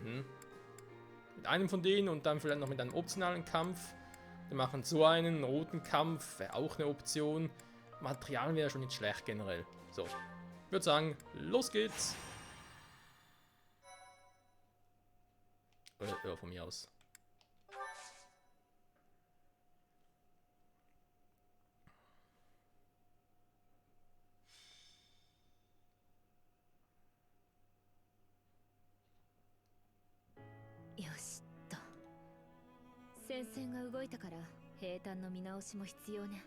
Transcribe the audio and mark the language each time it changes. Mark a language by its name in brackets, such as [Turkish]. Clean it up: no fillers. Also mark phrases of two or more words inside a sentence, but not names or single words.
[German] Mit einem von denen und dann vielleicht noch mit einem optionalen Kampf. Wir machen so einen roten Kampf, wäre auch eine Option. Material wäre schon nicht schlecht generell. So, ich würde sagen, los geht's. Ja, von mir aus. [Japanese] よしっと。戦線が動いたから兵站の見直しも必要ね。